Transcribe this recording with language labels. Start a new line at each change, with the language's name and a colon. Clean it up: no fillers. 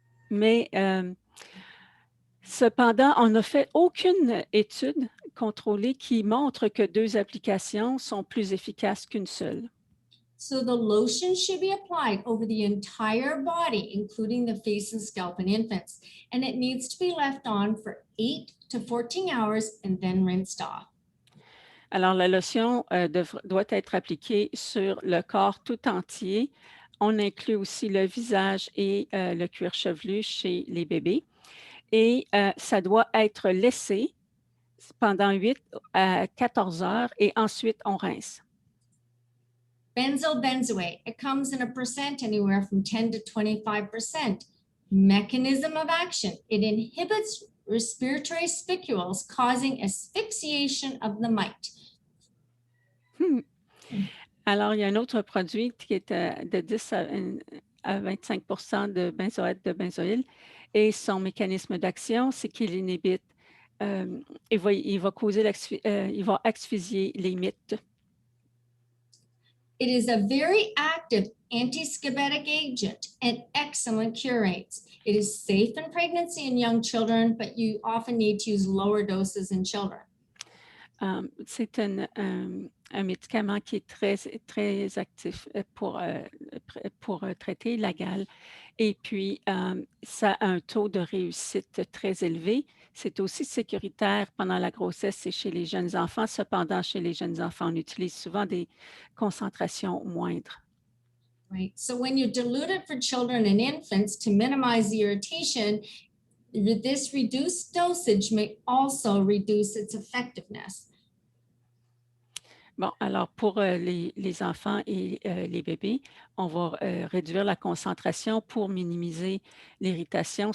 French: Mais cependant, on n'a fait aucune étude contrôlée qui montre que 2 applications sont plus efficaces qu'une seule.
English: So the lotion should be applied over the entire body, including the face and scalp in infants, and it needs to be left on for 8 to 14 hours and then rinsed off.
French: Alors, la lotion doit être appliquée sur le corps tout entier. On inclut aussi le visage et le cuir chevelu chez les bébés. Et ça doit être laissé pendant 8 à 14 heures et ensuite on rince.
English: Benzoate, it comes in a percent anywhere from 10 to 25%. Mechanism of action, it inhibits respiratory spicules, causing asphyxiation of the mite.
French: Alors, il y a un autre produit qui est de 10 à 25% de benzoate de benzoïle et son mécanisme d'action, c'est qu'il inhibite, il va asphyxier les mites.
English: It is a very active anti-scabetic agent and excellent curates. It is safe in pregnancy in young children, but you often need to use lower doses in children.
French: C'est un médicament qui est très, très actif pour traiter la gale. Et puis, ça a un taux de réussite très élevé. C'est aussi sécuritaire pendant la grossesse et chez les jeunes enfants. Cependant, chez les jeunes enfants, on utilise souvent des concentrations moindres.
English: Right. So when you dilute it for children and infants to minimize the irritation, this reduced dosage may also reduce its effectiveness.
French: Bon, alors pour les enfants et les bébés, on va réduire la concentration pour minimiser l'irritation.